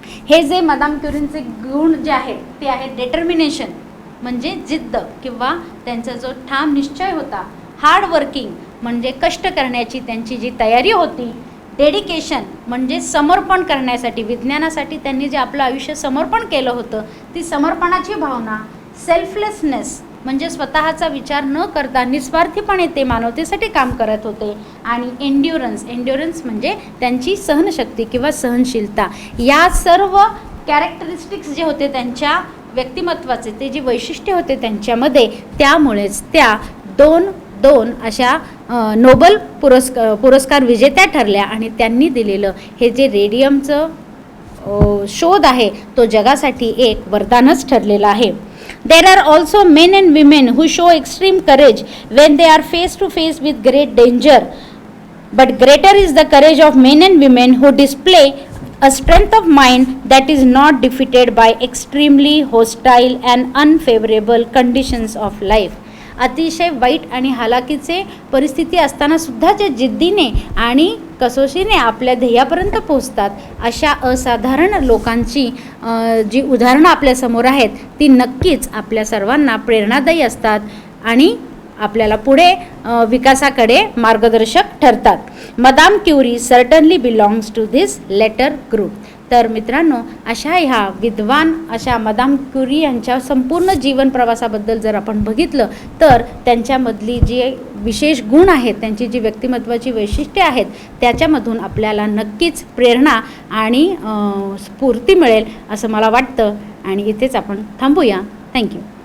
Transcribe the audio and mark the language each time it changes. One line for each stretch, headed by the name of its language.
Marathi: हे जे मदाम क्युरींचे गुण जे आहेत ते आहेत डिटर्मिनेशन म्हणजे जिद्द किंवा त्यांचा जो ठाम निश्चय होता, हार्ड वर्किंग म्हणजे कष्ट करण्याची त्यांची जी तयारी होती, डेडिकेशन म्हणजे समर्पण करण्यासाठी, विज्ञानासाठी त्यांनी जे आपलं आयुष्य समर्पण केलं होतं ती समर्पणाची भावना, सेल्फलेसनेस म्हणजे स्वतःचा विचार न करता निस्वार्थीपणे ते मानवतेसाठी काम करत होते, आणि एन्ड्युरन्स म्हणजे त्यांची सहनशक्ती किंवा सहनशीलता. या सर्व कॅरेक्टरिस्टिक्स जे होते त्यांच्या व्यक्तिमत्वाचे, ते जे वैशिष्ट्य होते त्यांच्यामध्ये, त्यामुळेच त्या दोन अशा नोबल पुरस्कार विजेत्या ठरल्या. आणि त्यांनी दिलेलं हे जे रेडियमचं शोध आहे तो जगासाठी एक वरदानच ठरलेला आहे.
English: There are also men and women who show extreme courage when they are face to face with great danger. But greater is the courage of men and women who display a strength of mind that is not defeated by extremely hostile and unfavorable conditions of life.
Marathi: अतिशय वाईट आणि हालाकीचे परिस्थिती असताना सुद्धा जे जिद्दीने आणि कसोशीने आपल्या ध्येयापर्यंत पोहोचतात, अशा असाधारण लोकांची जी उदाहरणं आपल्यासमोर आहेत ती नक्कीच आपल्या सर्वांना प्रेरणादायी असतात आणि आपल्याला पुढे विकासाकडे मार्गदर्शक ठरतात.
English: Madame Curie certainly belongs to this latter group.
Marathi: तर मित्रांनो, अशा ह्या विद्वान अशा मदाम क्युरी यांच्या संपूर्ण जीवन प्रवासाबद्दल जर आपण बघितलं तर त्यांच्यामधली जी विशेष गुण आहेत, त्यांची जी व्यक्तिमत्वाची वैशिष्ट्ये आहेत, त्याच्यामधून आपल्याला नक्कीच प्रेरणा आणि स्फूर्ती मिळेल असं मला वाटतं. आणि इथेच आपण थांबूया. थँक्यू.